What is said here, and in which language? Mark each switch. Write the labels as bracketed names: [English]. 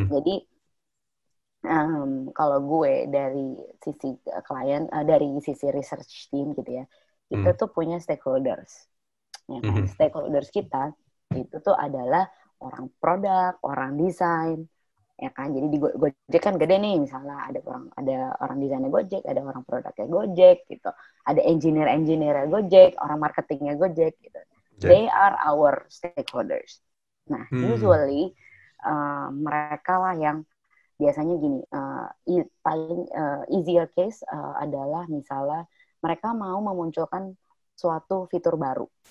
[Indonesian] Jadi kalau gue dari sisi klien, dari sisi research team gitu ya, kita tuh punya stakeholders. Ya kan? Stakeholders kita itu tuh adalah orang produk, orang desain, ya kan. Jadi di Gojek kan gede nih, misalnya ada orang desainnya Gojek, ada orang produknya Gojek gitu, ada engineer Gojek, orang marketingnya Gojek gitu. [English] They are our stakeholders. [Indonesian] Nah, usually mereka lah yang biasanya gini, paling [English] easier case [Indonesian] adalah misalnya mereka mau memunculkan suatu fitur baru.